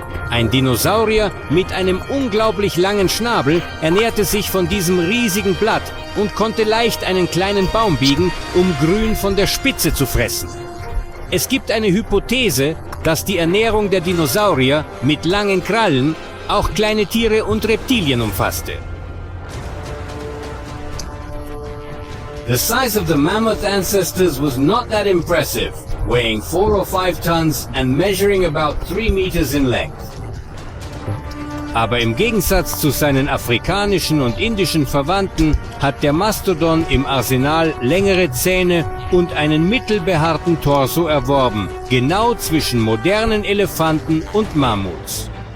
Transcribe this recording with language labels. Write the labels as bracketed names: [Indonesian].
[German] Ein Dinosaurier mit einem unglaublich langen Schnabel ernährte sich von diesem riesigen Blatt und konnte leicht einen kleinen Baum biegen, um Grün von der Spitze zu fressen. Es gibt eine Hypothese, dass die Ernährung der Dinosaurier mit langen Krallen auch kleine Tiere und Reptilien umfasste. [English] The size of the mammoth ancestors was not that impressive, weighing 4 or 5 tons and measuring about 3 meters in length. [German] Aber im Gegensatz zu seinen afrikanischen und indischen Verwandten hat der Mastodon im Arsenal längere Zähne und einen mittelbehaarten Torso erworben, genau zwischen modernen Elefanten und Mammuts.